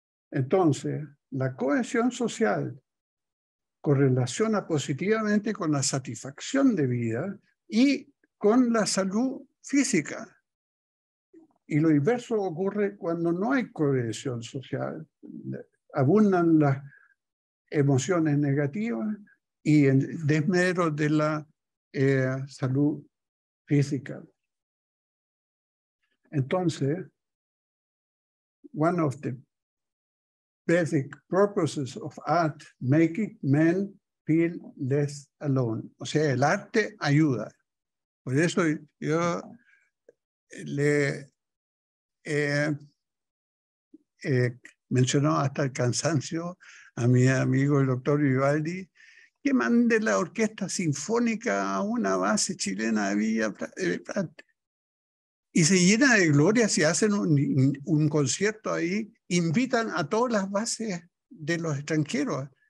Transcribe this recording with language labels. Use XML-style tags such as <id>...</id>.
<es>Entonces, la cohesión social correlaciona positivamente con la satisfacción de vida y con la salud física. Y lo inverso ocurre cuando no hay cohesión social. Abundan las emociones negativas y en desmedro de la salud física.</es> <en>Entonces, one of the basic purposes of art, making men feel less alone.</en> <es>O sea, el arte ayuda. Por eso yo le mencionó hasta el cansancio a mi amigo el doctor Vivaldi, que mande la orquesta sinfónica a una base chilena de Villa y se llena de gloria si hacen un concierto ahí, invitan a todas las bases de los extranjeros.</es>